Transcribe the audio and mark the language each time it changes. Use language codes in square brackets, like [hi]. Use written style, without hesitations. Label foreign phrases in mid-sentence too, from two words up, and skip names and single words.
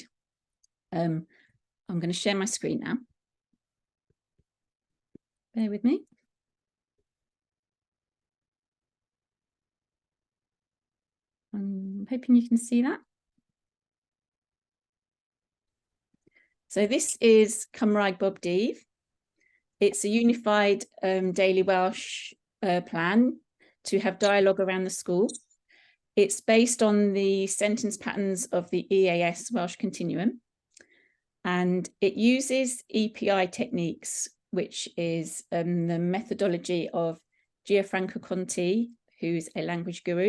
[en] I'm going to share my screen now. Bear with me. I'm hoping you can see that. So this is Cymraeg bob dydd. It's a unified daily Welsh plan to have dialogue around the school. It's based on the sentence patterns of the EAS Welsh Continuum. And it uses EPI techniques, which is the methodology of Gianfranco Conti, who's a language guru.